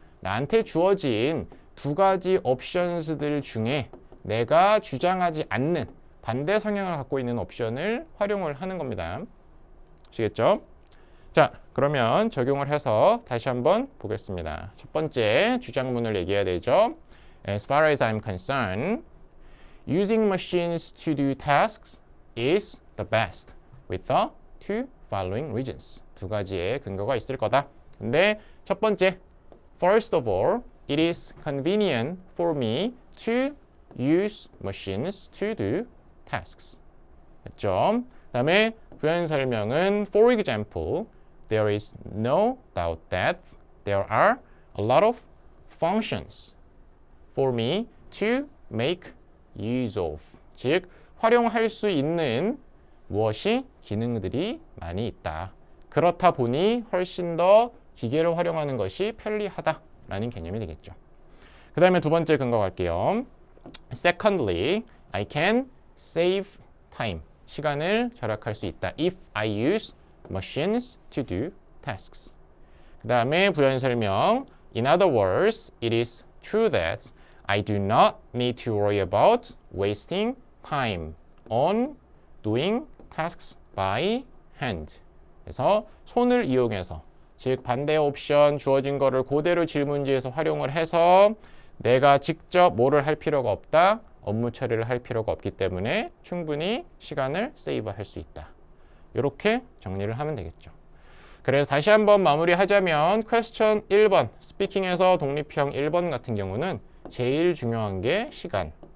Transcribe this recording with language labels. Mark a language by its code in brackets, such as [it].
[ko] 나한테 주어진 두 가지 옵션들 중에 내가 주장하지 않는 반대 성향을 갖고 있는 옵션을 활용을 하는 겁니다. 아시겠죠? 자, 그러면 적용을 해서 다시 한번 보겠습니다. 첫 번째 주장문을 얘기해야 되죠. [en] As far as I'm concerned, using machines to do tasks is the best with the two following reasons. [ko] 두 가지의 근거가 있을 거다. 근데 첫 번째, [en] first of all, it is convenient for me to use machines to do tasks. [ko] 됐죠? 그 다음에 부연 설명은 [en] for example, there is no doubt that there are a lot of functions for me to make use of. [ko] 즉, 활용할 수 있는 무엇이 기능들이 많이 있다. 그렇다 보니 훨씬 더 기계를 활용하는 것이 편리하다라는 개념이 되겠죠. 그 다음에 두 번째 근거 갈게요. [en] Secondly, I can save time. [ko] 시간을 절약할 수 있다. [en] If I use machines to do tasks. [ko] 그 다음에 부연 설명. [en] In other words, it is true that I do not need to worry about wasting time on doing tasks by hand. [ko] 그래서 손을 이용해서, 즉 반대 옵션 주어진 거를 그대로 질문지에서 활용을 해서 내가 직접 뭐를 할 필요가 없다. 업무 처리를 할 필요가 없기 때문에 충분히 시간을 세이브할 수 있다. 이렇게 정리를 하면 되겠죠. 그래서 다시 한번 마무리하자면 퀘스천 1번, 스피킹에서 독립형 1번 같은 경우는 제일 중요한 게 시간.